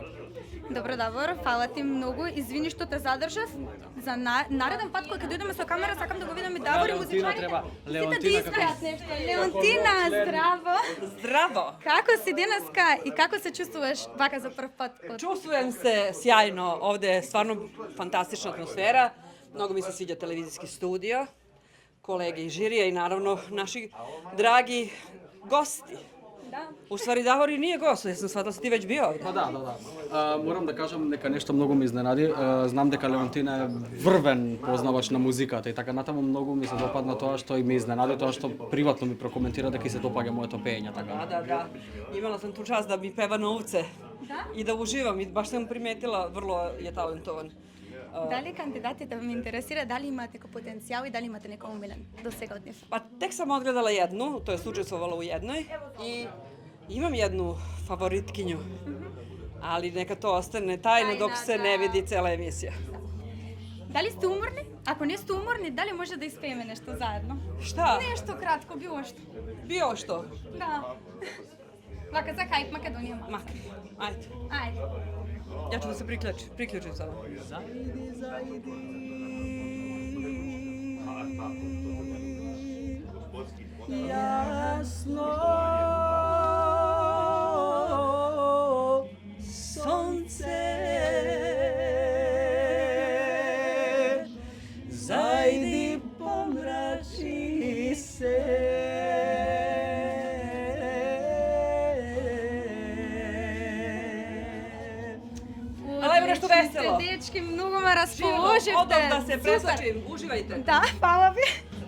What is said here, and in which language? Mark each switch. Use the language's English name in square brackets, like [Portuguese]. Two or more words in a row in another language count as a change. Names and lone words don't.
[Macedonian] Добро, Давор, фала ти многу. Извини што те задржав. За нареден пат кога ќе дојдеме со камера, сакам да го видам и Давор и Леонтина музичарите. треба- Сите да Леонтина искаат како- нешто. Леонтина, здраво. Здраво! Како си денеска и како се чувствуваш вака за прв пат? [Serbian] Чувствуjem se sjajno, ovde je stvarno fantastična atmosfera, mnogo mi se sviđa televizijski studio, kolege iz žirija i naravno naši dragi gosti. [Macedonian] Да. [Serbian] U stvari Davor i nije gost, ja sam shvatila da si ti već bio ovde. [Macedonian] Па да. Морам да кажам дека нешто многу ме изненади. Знам дека Леонтина е врвен познавач на музиката и така натаму многу ми се допадна тоа што и ме изненади, тоа што приватно ми прокоментира дека и се допаѓа моето пеење, така. [Serbian] Da. Imala sam tu čast da mi peva novce i da uživam i baš sam primetila, vrlo je talentovan. [Macedonian] Дали кандидатите ме интересира, дали имате некој потенцијал и дали имате некој умилен до сега од нив? [Serbian] Pa tek sam odgledala jednu, to je učestvovala u jednoj i imam jednu favoritkinju, ali neka to ostane tajno dok se ne vidi cela emisija. [Macedonian] Дали сте уморни? Ако не сте уморни, дали може да испееме нешто заедно? [Serbian] Šta? [Macedonian] Нешто кратко, било што. [Serbian] Bio što? [Macedonian] Да. Вака за хајп Македонија. [Serbian] Ma, ajde. [Macedonian] Ајде. [Serbian] Ja ću da se priključim sada. [Macedonian] Јасно сонце зајди помрачи се. [Serbian] Ali evo nešto veselo. Dečki, [Macedonian] многу ме расположивте. [Serbian] Odmah da se [Macedonian] Супер. [Serbian] preslačim, uživajte. [Macedonian] Да, фала ви.